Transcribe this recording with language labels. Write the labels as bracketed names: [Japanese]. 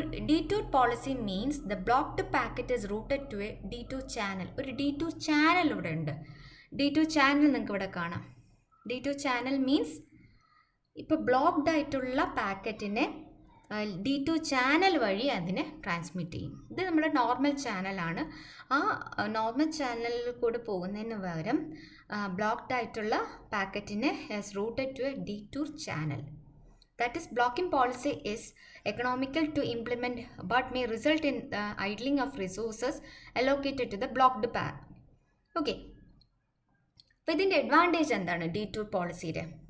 [English] Detour policy means the blocked packet is routed to a detour channel. [Malayalam] ഒരു detour channel ഇവിടെ ഉണ്ട്. detour channel നിങ്ങൾക്ക് ഇവിടെ കാണാം. detour channel means ഇപ്പോൾ ബ്ലോക്ക്ഡ് ആയിട്ടുള്ള പാക്കറ്റിനെ detour ചാനൽ വഴി അതിനെ ട്രാൻസ്മിറ്റ് ചെയ്യും. ഇത് നമ്മുടെ നോർമൽ ചാനലാണ്. ആ നോർമൽ ചാനലിൽ കൂടെ പോകുന്നതിന് പകരം ബ്ലോക്ക്ഡ് ആയിട്ടുള്ള പാക്കറ്റിനെ has routed to a detour channel. [English] That is, blocking policy is economical to implement but may result in the idling of resources allocated to the blocked path. Okay. [Malayalam] അപ്പോൾ ഇതിൻ്റെ advantage എന്താണ് ഡീറ്റൂർ പോളിസിയുടെ?